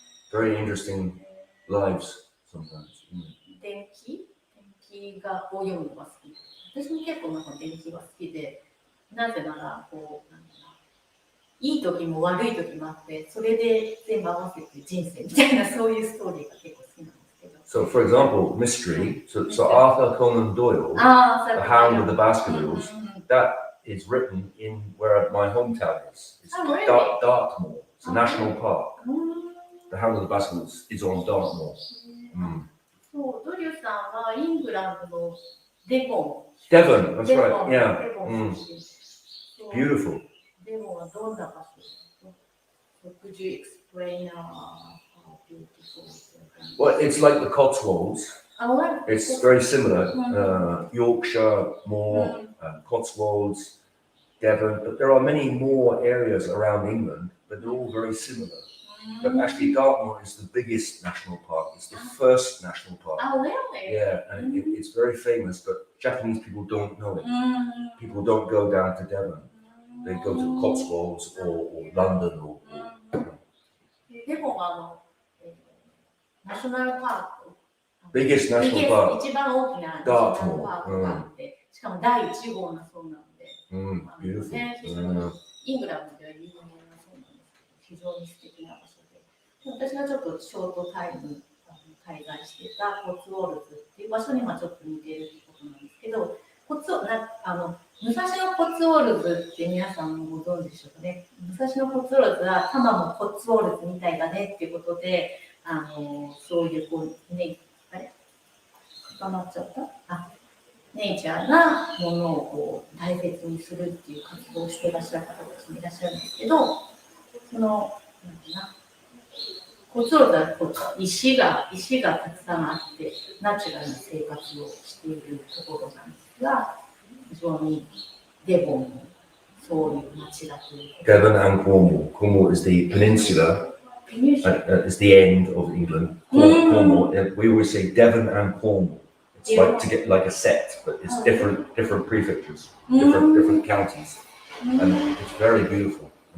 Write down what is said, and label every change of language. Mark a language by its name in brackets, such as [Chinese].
[English] Very interesting lives sometimes. [Japanese] 電気がを読むのが好き。私も結構なんか電気が好きで、なぜならこうなんだろう、いい時も悪い時もあって、それで全部合わせて人生みたいなそういうストーリーが結構好きなんですけど。 [English] So, for example, mystery. So Arthur Conan Doyle, The Hound of the Baskervilles, that is written in where my hometown is. It's really? Dartmoor. It's a national park. The Hound of the Baskervilles is on Dartmoor. [Japanese] そう、ドリューさんはイングランドのデボン。 [English] Devon, that's right. Yeah. [Japanese] デボン出身。 [English] Beautiful. [Japanese] デボンはどんな場所ですか？ [English] Could you explain how beautiful it is? Well, it's like the Cotswolds. It's very similar. Yorkshire, Moor, Cotswolds, Devon. But there are many more areas around England, but they're all very similar. But actually, Dartmoor is the biggest national park. It's the first national park. Oh, really? Yeah, and it's very famous, but Japanese people don't know it. People don't go down to Devon. They go to Cotswolds or London or [Japanese] デボンはナショナルパーク。 [English] biggest national park. [Japanese] 一番大きなナショナルパークがあって、しかも第1号のそうなので、 [English] beautiful. [Japanese] イングランドでは有名なそうなんですけど、非常に素敵な場所で、私がちょっとショートタイム滞在していたコツウォルズっていう場所にちょっと似てるってことなんですけど、武蔵野コツウォルズって皆さんもご存知でしょうかね。武蔵野コツウォルズは多摩もコツウォルズみたいだねっていうことで、そういうこうね、あれ固まっちゃった？ネイチャーなものをこう大切にするっていう活動をしていらっしゃる方たちもいらっしゃるんですけど、そのコツウォルズはこう石がたくさんあってナチュラルな生活をしているところなんですが、非常にデボンのそういう町だという。 [English] Devon and Cornwall. Cornwall is the peninsula. It's the end of England. Cornwall. We always say Devon and Cornwall. It's like to get like a set, but it's different prefectures, different counties, and it's very beautiful.